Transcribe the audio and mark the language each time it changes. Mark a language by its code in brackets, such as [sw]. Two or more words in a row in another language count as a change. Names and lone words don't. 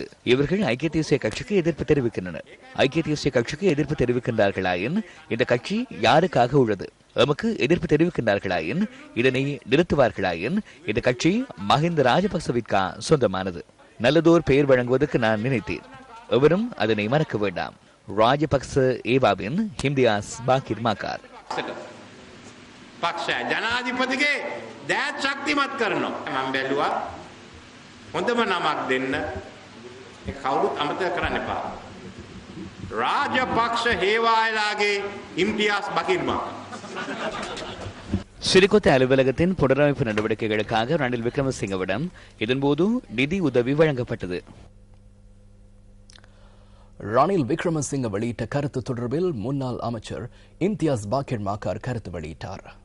[ta] இவர்கள் ஐக்கிய தேசிய கட்சிக்கு எதிர்ப்பு தெரிவிக்கின்றனர். ஐக்கிய தேசிய கட்சிக்கு எதிர்ப்பு தெரிவிக்கின்றார்களாயின் இந்த கட்சி யாருக்காக உள்ளது? எமக்கு எதிர்ப்பு தெரிவிக்கின்றார்களாயின் இதனை நிறுத்துவார்களாயின் இந்த கட்சி மஹிந்த ராஜபக்சவிற்கா சொந்தமானது. நல்லதோர் பெயர் வழங்குவதற்கு நான் நினைத்தேன். எவரும் அதனை மறக்க வேண்டாம். ராஜபக்ச ஏவாவின் இம்தியாஸ் மாகிர் மாக்கார். [si] පක්ෂ ජනාධිපතිගේ දෑත් ශක්තිමත් කරනවා. මම බැලුවා හොඳම නමක් දෙන්න. ඒ කවුරුත් අමතක කරන්න එපා. රාජපක්ෂ හේවායලාගේ ඉම්තියාස් බකිර්මා. [ta] சிறிகொத்த அலுவலகத்தின் புனரமைப்பு நடவடிக்கைகளுக்காக ரணில் விக்ரமசிங்கவிடம் இதன்போது நிதி உதவி வழங்கப்பட்டது. ரணில் விக்ரமசிங்க வெளியிட்ட கருத்து தொடர்பில் முன்னாள் அமைச்சர் இம்தியாஸ் பாக்கிர் மாக்கார் கருத்து வெளியிட்டார்.